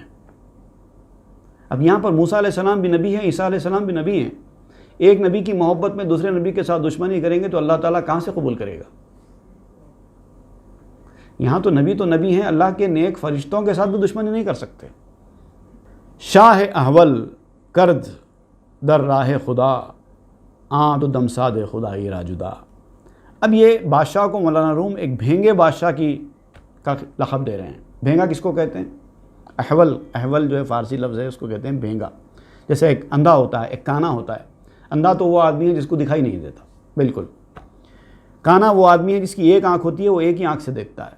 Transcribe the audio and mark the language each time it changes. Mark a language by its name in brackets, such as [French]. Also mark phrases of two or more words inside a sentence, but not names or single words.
[Urdu] اب یہاں پر موسیٰ علیہ السلام بھی نبی ہیں، عیسیٰ علیہ السلام بھی نبی ہیں۔ ایک نبی کی محبت میں دوسرے نبی کے ساتھ دشمنی کریں گے تو اللہ تعالیٰ کہاں سے قبول کرے گا؟ یہاں تو نبی ہیں، اللہ کے نیک فرشتوں کے ساتھ بھی دشمنی نہیں کر سکتے۔ [Persian] شاہ احول کرد در راہ خدا آن تو دمساد خدائی را جدا۔ [Urdu] اب یہ بادشاہ کو مولانا روم ایک بھینگے بادشاہ کا لقب دے رہے ہیں۔ بھینگا کس کو کہتے ہیں؟ احول جو ہے فارسی لفظ ہے، اس کو کہتے ہیں بھینگا۔ جیسے ایک اندھا ہوتا ہے، ایک کانا ہوتا ہے۔ اندھا تو وہ آدمی ہے جس کو دکھائی نہیں دیتا، بالکل۔ کانا وہ آدمی ہے جس کی ایک آنکھ ہوتی ہے، وہ ایک ہی آنکھ سے دیکھتا ہے۔